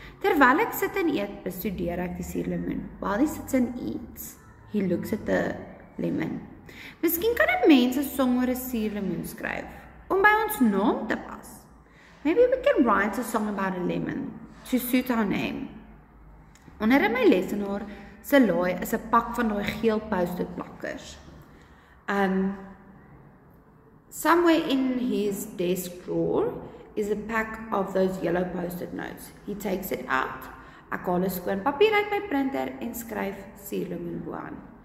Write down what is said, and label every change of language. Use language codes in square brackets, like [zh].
[af] Terwyl ek sit en eet, bestudeer ek die suurlemoen. [en] While he sits and eats, he looks at the lemon. [af] Miskien kan 'n mens 'n song oor 'n suurlemoen skryf om by ons naam te pas. [en] Maybe we can write a song about a lemon to suit our name. [af] Onder in my lesenaar se laai is 'n pak van daai geel post-it plakkers. [en] Somewhere in his desk drawer is a pack of those yellow post-it notes. He takes it out. [af] Ek haal 'n skoon papier uit my printer en skryf suurlemoen bo-aan.